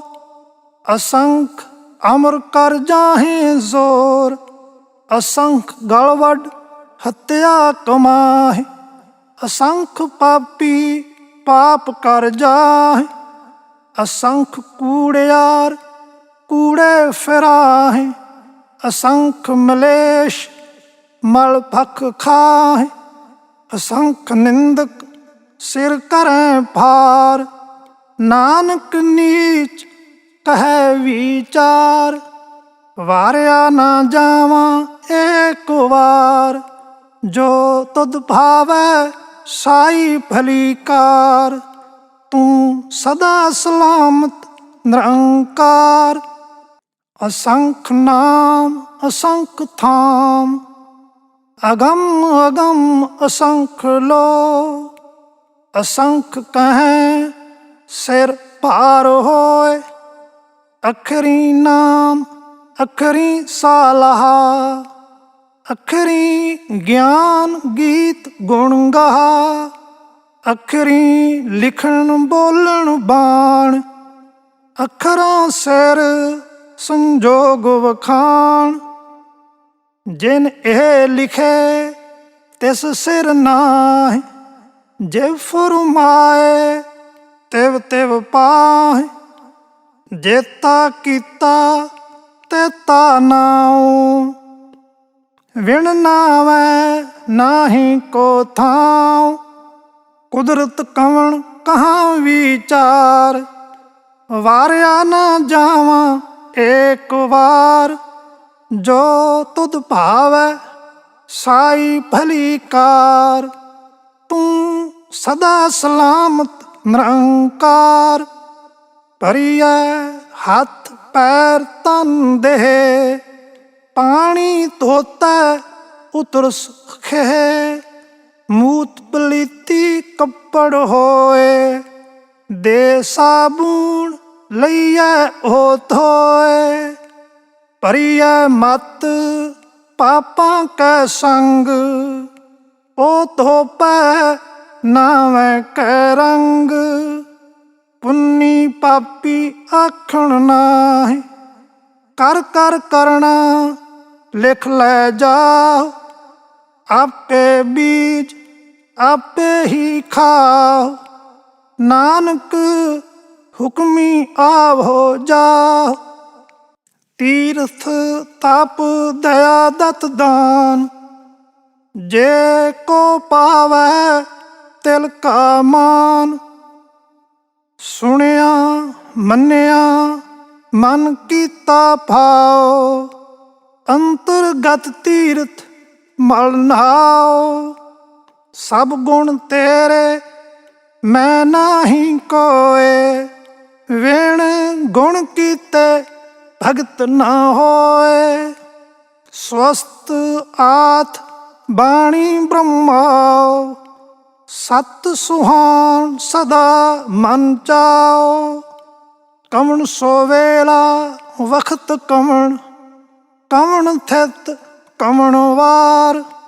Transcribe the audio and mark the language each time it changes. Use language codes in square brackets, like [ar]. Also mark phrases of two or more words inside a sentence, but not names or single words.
[pa] ਅਸੰਖ ਅਮਰ ਕਰ ਜਾਹੇ ਜ਼ੋਰ, ਅਸੰਖ ਗਲ ਵੱਢ ਹੱਤਿਆ ਕਮਾਹੇ। ਅਸੰਖ ਪਾਪੀ ਪਾਪ ਕਰ ਜਾਹੇ, ਅਸੰਖ ਕੂੜਿਆਰ ਕੂੜੇ ਫਿਰਾਹੇ। ਅਸੰਖ ਮਲੇਸ਼ ਮਲ ਭਖ ਖਾਹ। ਅਸੰਖ ਨਿੰਦਕ ਸਿਰ ਕਰੇਂ ਭਾਰ, ਨਾਨਕ ਨੀਚ ਕਹੇ ਵਿਚਾਰ। ਵਾਰਿਆ ਨਾ ਜਾਵਾ ਏਕ ਬਾਰ, ਜੋ ਤੁਧ ਭਾਵੈ ਸਾਈ ਭਲੀ ਕਾਰ। ਤੂ ਸਦਾ ਸਲਾਮਤ ਨਿਰੰਕਾਰ, ਅਸੰਖ ਨਾਮ ਅਸੰਖ ਧਾਮ। ਅਗੰਮ ਅਗੰਮ ਅਸੰਖ ਲੋ, ਅਸੰਖ ਕਹੇਂ ਸਿਰ ਪਾਰ ਹੋਏ। ਅਖਰੀ ਨਾਮ ਅਖਰੀ ਸਾਲਾਹ, ਅਖਰੀ ਗਿਆਨ ਗੀਤ ਗੁਣ ਗਾਹ। ਅਖਰੀ ਲਿਖਣ ਬੋਲਣ ਬਾਣ, ਅਖਰਾਂ ਸਿਰ ਸੰਜੋਗ ਵਖਾਣ। ਜਿਨ ਏਹ ਲਿਖੇ ਤਿਸ ਸਿਰ ਨਾਹਿ, ਜੇ ਫੁਰਮਾਏ ਤਿਵ ਤਿਵ ਪਾਹਿ। ਜੇਤਾ ਕੀਤਾ ਤੇਤਾ ਨਾਉਂ, ਵਿਣ ਨਾਵੈ ਨਾਹੀਂ ਕੋ ਥਾਉਂ। ਕੁਦਰਤ ਕਵਣ ਕਹਾਂ ਵਿਚਾਰ, ਵਾਰਿਆ ਨ ਜਾਵਾ ਏਕ ਬਾਰ। ਜੋ ਤੁਧ ਭਾਵੈ ਸਾਈ ਭਲੀ ਕਾਰ, ਤੂ ਸਦਾ ਸਲਾਮਤ ਨਿਰੰਕਾਰ। ਭਰੀਐ ਹਥ ਪੈਰ ਤਨ ਦੇਹ, ਪਾਣੀ ਧੋਤੈ ਉਤਰ ਖੇਹ। ਮੂਤ ਪਲੀਤੀ ਕਪੜ ਹੋਏ, ਦੇ ਸਾਬੂਣ ਲਈਐ ਓ ਧੋਏ। ਭਰੀਐ ਮਤ ਪਾਪਾਂ ਕੈ ਸੰਗ, ਓ ਧੋਪੈ ਨਾਵੈ ਕੈ ਰੰਗ। ਪੁੰਨੀ ਪਾਪੀ ਆਖਣ ਨਾਹਿ, ਕਰ ਕਰ ਕਰਨਾ ਲਿਖ ਲੈ ਜਾਓ। ਆਪੇ ਬੀਜ ਆਪੇ ਹੀ ਖਾਓ, ਨਾਨਕ ਹੁਕਮੀ ਆਵੋ ਜਾਓ। ਤੀਰਥ ਤਪ ਦਇਆ ਦਤ ਦਾਨ, ਜੇ ਕੋ ਪਾਵੈ ਤਿਲ ਕਾ ਮਾਨ। ਸੁਣਿਆ ਮੰਨਿਆ ਮਨ ਕੀਤਾ ਭਾਓ, ਅੰਤਰਗਤ ਤੀਰਥ ਮਲ ਨਹਾਓ। ਸਭ ਗੁਣ ਤੇਰੇ ਮੈਂ ਨਾਹੀ ਕੋਇ, ਵਿਣ ਗੁਣ ਕੀਤੇ ਭਗਤ ਨ ਹੋਏ। ਸਵਸਥ ਆਥ ਬਾਣੀ ਬ੍ਰਹਮਾਓ, ਸਤ ਸੁਹਾਨ ਸਦਾ ਮਨ ਚਾਓ। ਕਵਣ ਸੋ ਵੇਲਾ ਵਖਤ ਕਵਣ, ਕਵਣ ਥਿਤ ਕਵਣ ਵਾਰ।